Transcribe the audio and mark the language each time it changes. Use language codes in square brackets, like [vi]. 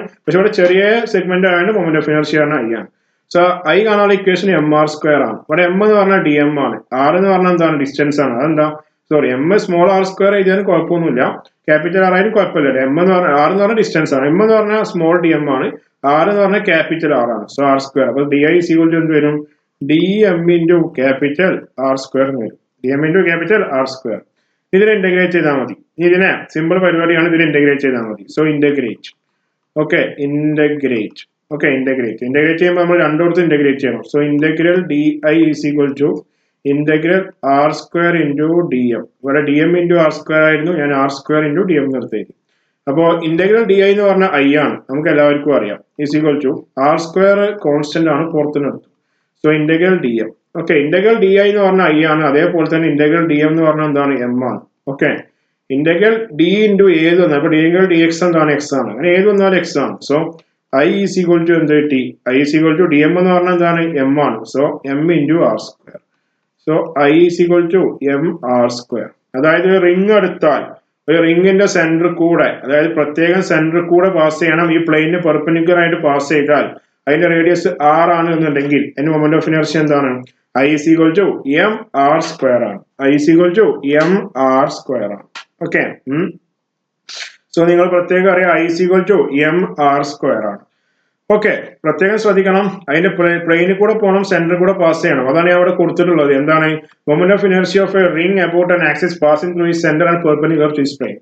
[ml] പക്ഷെ ഇവിടെ ചെറിയ സെഗ്മെന്റ് ആയതുകൊണ്ട് മൊമെന്റ് ഓഫ് ഇനർഷ്യ പറഞ്ഞാൽ I ആണ്. സോ I കാണാനുള്ള ഇക്വേഷൻ mr² ആണ്. ഇവിടെ M എന്ന് പറഞ്ഞാൽ DM ആണ്. R എന്ന് പറഞ്ഞാൽ എന്താണ്? ഡിസ്റ്റൻസ് ആണ്. അതെന്താ? സോറി, M സ്മോൾ R² എഴുതിയാലും കുഴപ്പമൊന്നുമില്ല. ക്യാപിറ്റൽ R ആയാലും കുഴപ്പമില്ല. M എന്ന് പറഞ്ഞാൽ R എന്ന് പറഞ്ഞാൽ ഡിസ്റ്റൻസ് ആണ്. M എന്ന് പറഞ്ഞാൽ സ്മോൾ DM ആണ്. R എന്ന് പറഞ്ഞാൽ ക്യാപിറ്റൽ R ആണ്. So R². അപ്പൊ [en] DI is equal to [ml] എന്ത് വരും? DM into capital R² എന്ന് വരും. DM into capital R². ഇതിനെ ഇന്റഗ്രേറ്റ് ചെയ്താൽ മതി. ഇതിനെ സിമ്പിൾ പരിപാടിയാണ്. ഇതിനെ ഇന്റഗ്രേറ്റ് ചെയ്താൽ മതി. So integrate. Okay, integrate. Okay, integrate ചെയ്യുമ്പോൾ നമ്മൾ രണ്ടോടത്തും ഇന്റഗ്രേറ്റ് ചെയ്യണം. So integral [en] DI is equal to [ml] integral R² into DM. ഇവിടെ DM into R² ആയിരുന്നു. ഞാൻ R² into DM നിർത്തിയത്. അപ്പോ ഇന്റഗ്രൽ DI എന്ന് പറഞ്ഞാൽ I ആണ്, നമുക്ക് എല്ലാവർക്കും അറിയാം. is equal to R² constant ആണ്, പുറത്തുനിന്നെടുത്തു. So integral DM. Okay, integral DI എന്ന് പറഞ്ഞാൽ I ആണ്. അതേപോലെ തന്നെ ഇന്റഗ്രൽ DM എന്ന് പറഞ്ഞാൽ എന്താണ്? M ആണ്. ഓക്കെ, ഇന്റഗ്രൽ D into ഏത് വന്നാൽ, അപ്പൊ ഇന്റഗ്രൽ DX എന്താണ്? X ആണ്. അങ്ങനെ ഏത് വന്നാലും X ആണ്. So [en] I is equal to [ml] എന്ത് T. I is equal to DM എന്ന് പറഞ്ഞാൽ എന്താണ്? M ആണ്. So M into R². So [en] I is equal to mr². [ml] അതായത് റിംഗ് എടുത്താൽ ഒരു റിംഗിന്റെ സെന്റർ കൂടെ, അതായത് പ്രത്യേകം സെന്റർ കൂടെ പാസ് ചെയ്യണം. ഈ പ്ലെയിന് പെർപെൻഡിക്കുലർ ആയിട്ട് പാസ് ചെയ്താൽ അതിന്റെ റേഡിയസ് R ആണ് എന്നുണ്ടെങ്കിൽ അതിന്റെ മൊമെന്റ് ഓഫ് ഇനർഷ്യ എന്താണ്? [en] I is equal to mr² [ml] ആണ്. I is equal to mr² ആണ്. ഓക്കെ, സോ നിങ്ങൾ പ്രത്യേകം അറിയാം [en] I is equal to mr² [ml] ആണ്. ഓക്കെ, പ്രത്യേകം ശ്രദ്ധിക്കണം. അതിന്റെ പ്ലെയിനിൽ കൂടെ പോകണം, സെന്ററിൽ കൂടെ പാസ് ചെയ്യണം. അതാണ് ഞാൻ അവിടെ കൊടുത്തിട്ടുള്ളത്. എന്താണ്? [en] Moment of inertia of a ring about an axis passing through its centre and perpendicular to its plane.